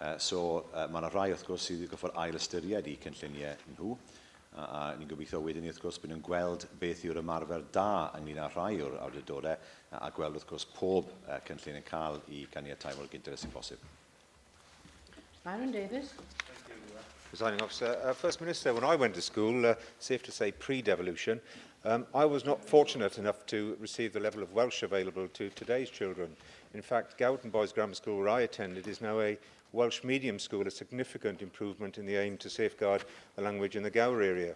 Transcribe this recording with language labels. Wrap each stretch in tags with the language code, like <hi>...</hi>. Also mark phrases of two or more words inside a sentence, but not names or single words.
<cy>Mae yna rai, wrth gwrs, sydd wedi goffod ail ystyried I cynlluniau nhw. A ni'n gobeithio wedyn ni, wrth gwrs, bydd nhw'n gweld beth yw'r ymarfer da ynglyn â rhai o'r awdurdodau a gweld, wrth gwrs, pob cynllun yn cael I ganiatáu mor gynted sy'n bosib. Byron Davies.</cy> <en>Presiding Officer, First Minister, when I went to school, safe to say pre-devolution, I was not fortunate enough to receive the level of Welsh available to today's children. In fact, Gowton Boys Grammar School, where I attended, is now a Welsh medium school, a significant improvement in the aim to safeguard the language in the Gower area.</en>